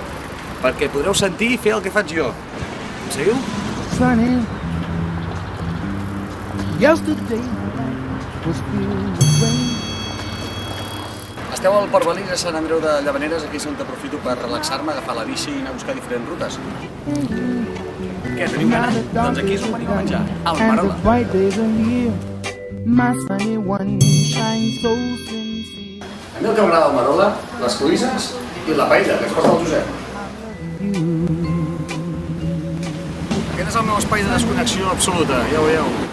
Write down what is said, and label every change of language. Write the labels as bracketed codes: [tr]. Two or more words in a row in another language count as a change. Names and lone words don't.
[ca] Perquè podreu sentir i fer el que faig jo. Em seguiu? [en] Sunny. Yesterday was filled with rain. [ca] Esteu al Port Balís a Sant Andreu de Llavaneres, aquí és on aprofito per relaxar-me, agafar la bici i anar a buscar diferents rutes. Què, teniu gana? Doncs aquí és on venim a menjar, al Marola. [en] My sunny one shines so sincere. [ca] A mi el que m'agrada al Marola, les cloïsses i la paella, que es posa el Josep. Aquest és el meu espai de desconnexió absoluta, ja ho veieu.